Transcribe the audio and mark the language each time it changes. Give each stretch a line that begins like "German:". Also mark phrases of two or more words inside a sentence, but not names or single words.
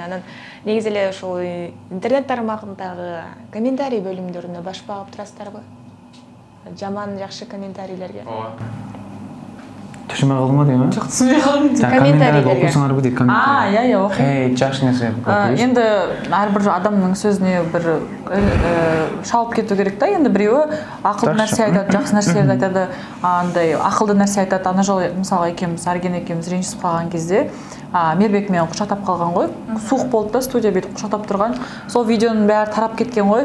Kyrgyz: Анан негизи эле ошол интернет тармагындагы комментарий бөлүмдөрүнө баш багып турасыздарбы? Жаман, жакшы комментарийлерге. Түшүнбөй калдым дейм, Жок, түшүнбөй калдым. Комментарийди окусаңарбы дейт комментарий. Иә, окуйм. Жакшы нерсе.
Kazakh: Енді әрбір адамның сөзіне бір шалып кету керек та. Енді біреуі ақылды нәрсе айтады, жақсы нәрселерді айтады, андай ақылды нәрсе айтады. Ана жолы мысалға екеуміз, Арген екеуміз ренжісіп қалған кезде Мейірбек мен құшақтап қалған ғой. Суық болды да, студия бүйтіп құшақтап тұрған. Сол видеоның бәрі тарап кеткен ғой.